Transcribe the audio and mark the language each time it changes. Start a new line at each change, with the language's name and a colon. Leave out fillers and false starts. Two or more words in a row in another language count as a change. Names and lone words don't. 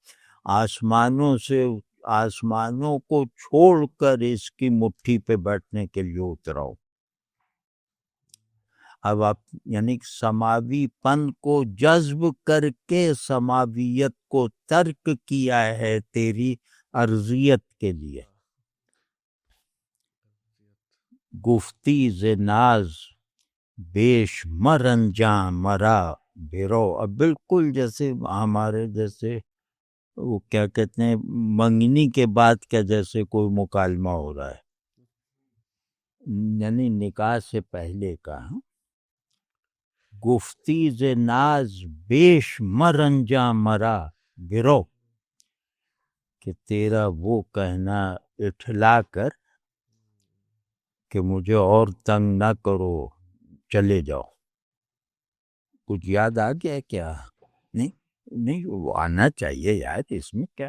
Urdu: آسمانوں کو چھوڑ کر اس کی مٹھی پہ بیٹھنے کے لیے اتراؤ. اب آپ یعنی سماوی پن کو جذب کر کے سماویت کو ترک کیا ہے تیری ارضیت کے لیے.
Persian: گفتی ز ناز بیش مرنجاں مرا بیرو.
Urdu: اب بالکل جیسے ہمارے جیسے وہ کیا کہتے ہیں منگنی کے بعد کیا جیسے کوئی مکالمہ ہو رہا ہے، یعنی نکاح سے پہلے کا.
Persian: گفتی ز ناز بیش مرنجاں مرا گرو،
Urdu: کہ تیرا وہ کہنا اٹھلا کر کہ مجھے اور تنگ نہ کرو، چلے جاؤ. کچھ یاد آ گیا کیا؟ نہیں وہ آنا چاہیے یار، اس میں کیا.